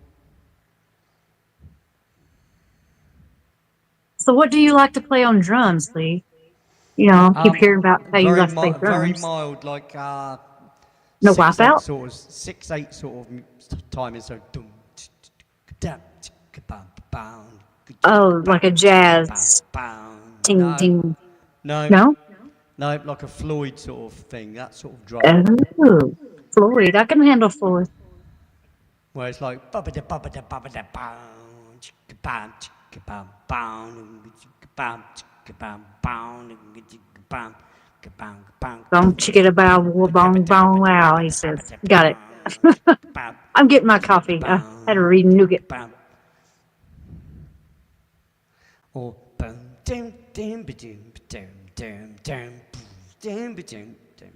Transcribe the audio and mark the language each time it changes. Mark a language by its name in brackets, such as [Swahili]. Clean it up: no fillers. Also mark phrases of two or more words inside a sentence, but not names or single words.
[English] So, what do you like to play on drums, Lee? You know, keep hearing about how you like to play Very drums. mild, like No 6/8 wipeout? sort of 6/8 sort of timing. So dum, dum, bam, bam, Oh, like a jazz bam. ting No, ting. no, No? no, like a Floyd sort of thing. That sort of drum, Oh, Floyd. I can handle Floyd. where it's like bubba da bam, chicka bam, bam, bam, bam, bam, bam. Don't you get a bow, bong, bong, wow, he says. Got it. I'm getting my coffee. I had to read nougat. Or boom, dim, dim, dim, dim, dim, dim, dim, dim, dim.